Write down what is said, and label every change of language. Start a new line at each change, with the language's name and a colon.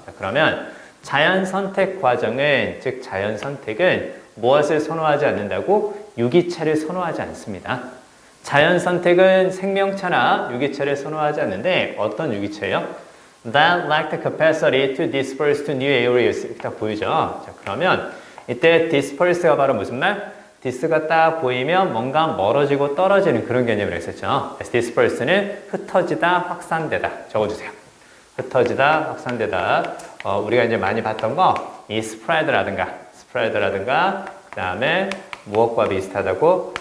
Korean: 자, 그러면 자연 선택 과정은 즉 자연 선택은 무엇을 선호하지 않는다고? 유기체를 선호하지 않습니다. 자연 선택은 생명체나 유기체를 선호하지 않는데 어떤 유기체예요?
English: That lack the capacity to disperse to new areas
Korean: 이렇게 딱 보이죠. 자, 그러면 이때 disperse가 바로 무슨 말? 디스가 딱 보이면 뭔가 멀어지고 떨어지는 그런 개념을 했었죠. disperse는 흩어지다, 확산되다. 적어주세요. 흩어지다, 확산되다. 우리가 이제 많이 봤던 거, 이 spread라든가, 그 다음에 무엇과 비슷하다고?